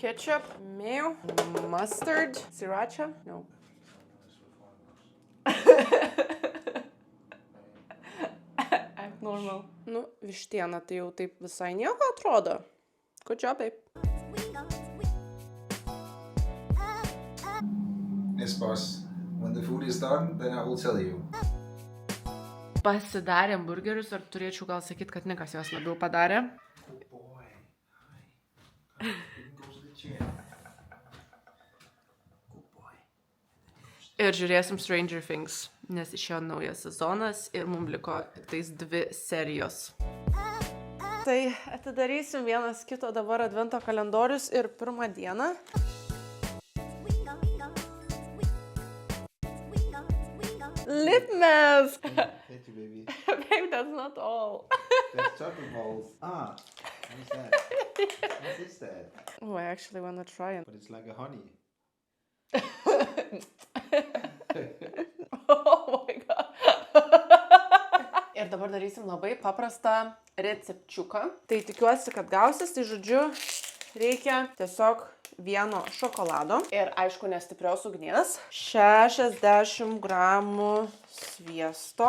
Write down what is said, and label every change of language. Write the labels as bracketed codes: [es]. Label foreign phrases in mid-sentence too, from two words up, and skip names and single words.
[en] Ketchup, mayo, mustard, sriracha. No. Act normal. [lt] Nu, vištiena tai jau taip visai nieko atrodo. [en] Good job, babe. Yes, boss. When the food is done, then I will tell you. [lt] Pasidarėm burgerius ir turėčiau gal sakyti, kad Nikas juos labiau padarė. [en] Good boy. Hi. You can go to the gym. Good boy. [lt] Ir žiūrėsim Stranger Things, nes išėjo naujas sezonas ir mums liko tais 2 serijos. Tai atidarysim vienas kito dabar advento kalendorius ir pirmą dieną. [en] Lip mask! Thank you, baby. Babe, that's not all. There's chocolate balls. Ah, what is that? What is that? Oh, I actually want to try it. But it's like a honey. Oh my god. [lt] Ir dabar darysim labai paprastą recepčiuką. Tai tikiuosi, kad gausis. Tai žodžiu, reikia tiesiog vieno šokolado. Ir aišku, nestiprios ugnies. 60 gramų sviesto.